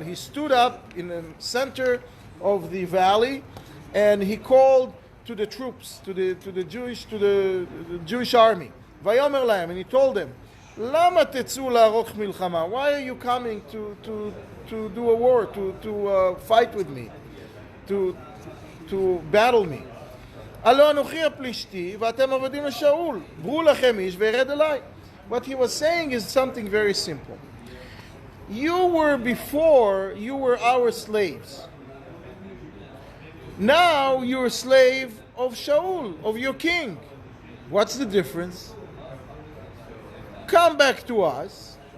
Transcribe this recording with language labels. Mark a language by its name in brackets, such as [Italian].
[English] He stood up in the center of the valley, and he called to the troops, to the Jewish army. [Hebrew] Vayomer lahem, [English] and he told them, [Hebrew] Lama tetzu la'aroch milchama. [English] Why are you coming to do a war, to fight with me, to battle me? [Hebrew] הלא אנוכי הפלישתי ואתם עבדים לשאול. ברו לכם איש וירד אליי. [English] What he was saying is something very simple. You were our slaves. Now you're a slave of Shaul, of your king. What's the difference? Come back to us.